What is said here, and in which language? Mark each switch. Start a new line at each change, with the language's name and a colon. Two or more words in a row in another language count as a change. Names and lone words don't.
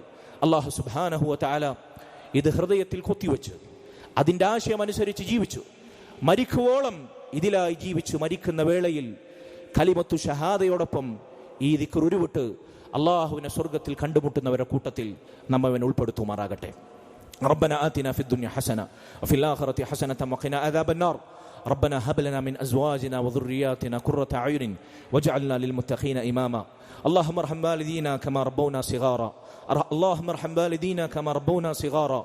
Malayalam: അല്ലാഹു
Arabic: سبحانه وتعالى
Malayalam: ഇത് ഹൃദയത്തിൽ കൊത്തിവെച്ച് അതിൻ്റെ ആശയം അനുസരിച്ച് ജീവിച്ചു. മരിക്കുവോളം ഇതിലായി ജീവിച്ചു. മരിക്കുന്ന വേളയിൽ കലിമത്തു ഷഹാദയോടൊപ്പം ഈ ദിക്ർ ഉരുവിട്ട് അള്ളാഹുവിനെ സ്വർഗത്തിൽ കണ്ടുമുട്ടുന്നവരുടെ കൂട്ടത്തിൽ നമ്മവൻ ഉൾപ്പെടുത്തുമാറാകട്ടെ.
Arabic: ربنا آتنا في الدنيا حسنة وفي الآخرة حسنة وقنا عذاب النار. ربنا هب لنا من أزواجنا وذرياتنا قرة أعين واجعلنا للمتقين إماما. اللهم ارحم والدينا كما ربونا صغارا. اللهم ارحم والدينا كما ربونا صغارا.